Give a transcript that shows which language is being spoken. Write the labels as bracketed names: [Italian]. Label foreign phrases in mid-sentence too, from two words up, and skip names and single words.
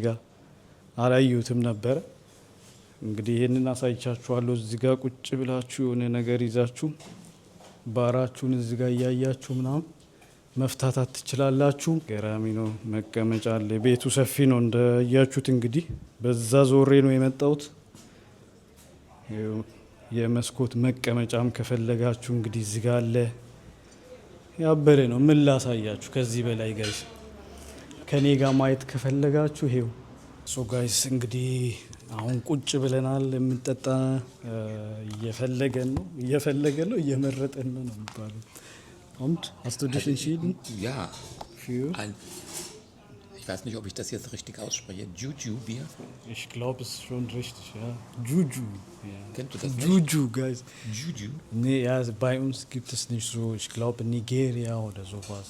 [Amharic] ጋር አላየሁትም ነበር። እንግዲህ ይሄንን አሳይቻችኋለሁ። እዚህ ጋር ቁጭ ብላችሁ የሆነ ነገር ይዛችሁ ባራችሁን እዚህ ጋር እያያችሁ ምናምን መፍታታት ትችላላችሁ። ገራሚ ነው። መቀመጫ አለ። ቤቱ ሰፊ ነው እንደያችሁት። እንግዲህ በዛ ዞሬ ነው የመጣሁት። የመስኮት መቀመጫም ከፈለጋችሁ እንግዲህ እዚህ ጋር አለ። ያበረ ነው። ምን ላሳያችሁ ከዚህ በላይ ጋይስ? ከኔ ጋር ማየት ከፈለጋችሁ ይሄው [English] so guys [Amharic] እንግዲህ አሁን ቁጭ ብለናል። የምንጠጣ እየፈለገን ነው እየመረጠን ነው የሚባለው። [German] Und hast du dich entschieden? Ja. Für? Ich weiß nicht, ob ich das jetzt richtig ausspreche. Juju Bier? Ich glaube, es ist schon richtig, ja. Juju. Ja. Kennst du das nicht? Juju, guys. Juju? Nee, ja, bei uns gibt es nicht so. Ich glaube Nigeria oder sowas.